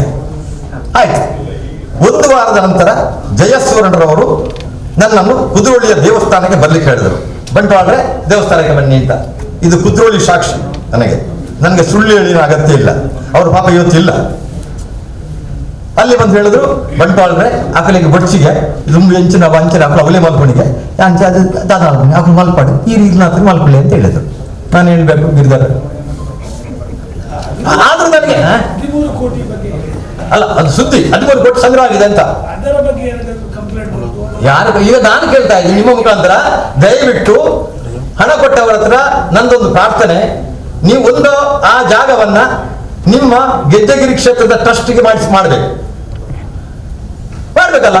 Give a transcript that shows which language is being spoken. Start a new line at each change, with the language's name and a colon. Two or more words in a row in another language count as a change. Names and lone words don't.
Kannada: ಆಯ್ತು, 1 ವಾರದ ನಂತರ ಜಯಸ್ವರ್ಣರವರು ನನ್ನನ್ನು ಕುದ್ರೋಳಿಯ ದೇವಸ್ಥಾನಕ್ಕೆ ಬರ್ಲಿಕ್ಕೆ ಹೇಳಿದರು. ಬಂಟ್ವಾಳ್ರೆ ದೇವಸ್ಥಾನಕ್ಕೆ ಬನ್ನಿ ಅಂತ. ಇದು ಕುದ್ರೋಳಿ ಸಾಕ್ಷಿ. ನನಗೆ ಸುಳ್ಳು ಹೇಳಿನ ಅಗತ್ಯ ಇಲ್ಲ. ಅವರು ಪಾಪ ಇವತ್ತಿಲ್ಲ. ಅಲ್ಲಿ ಬಂದು ಹೇಳಿದ್ರು,
Tulu: ಬಂಟ್ವಾಳ್ರೆ ಆಕಲಿಗೆ ಬಡ್ಚಿಗೆ ರುಂಬು ಎಂಚಿನ ವಂಚನೆ ಆಕಲ ಅವಲೇ ಮಲ್ಕೊಂಡಿಗೆ ಅಂಚೆ ಅದು ದಾದ ಆಕಲು ಮಲ್ಪಾಡು ಈ ರೀತಿ ಮಲ್ಕೊಳ್ಳಿ
Kannada: ಅಂತ ಹೇಳಿದ್ರು. ನಾನು ಹೇಳ್ಬೇಕು ಗಿರಿಧರ್, ಆದ್ರೂ ನನಗೆ ಅಲ್ಲ, ಅದು ಸುದ್ದಿ 13 ಕೋಟಿ ಸಂಗ್ರಹ ಆಗಿದೆ ಅಂತ ಯಾರು ಈಗ ನಾನು ಕೇಳ್ತಾ ಇದ್ದೀನಿ ನಿಮ್ಮ ಮುಖಾಂತರ. ದಯವಿಟ್ಟು ಹಣ ಕೊಟ್ಟವರ ಹತ್ರ ನಂದೊಂದು ಪ್ರಾರ್ಥನೆ, ನೀವು ಆ ಜಾಗವನ್ನ ನಿಮ್ಮ ಗೆಜ್ಜೆಗಿರಿ ಕ್ಷೇತ್ರದ ಟ್ರಸ್ಟ್ಗೆ ಮಾಡ್ಬೇಕಲ್ಲ.